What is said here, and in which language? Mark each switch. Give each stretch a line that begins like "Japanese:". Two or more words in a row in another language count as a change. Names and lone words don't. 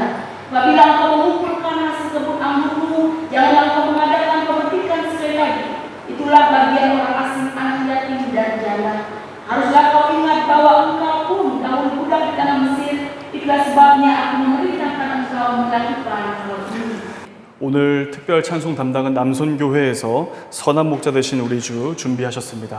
Indonesian: Apabila engkau mengumpulkan hasil kebun anggurmu, janganlah engkau mengadakan pemetikan sekali lagi. Itulah bagian orang asing, anak yatim dan janda. Haruslah kau ingat bahwa engkau pun dahulu budak di tanah Mesir. Itulah sebabnya aku memerintahkan engkau melakukan hal ini.
Korean: 오늘 특별 찬송 담당은 남손교회에서 선한 목자 되신 우리 주 준비하셨습니다.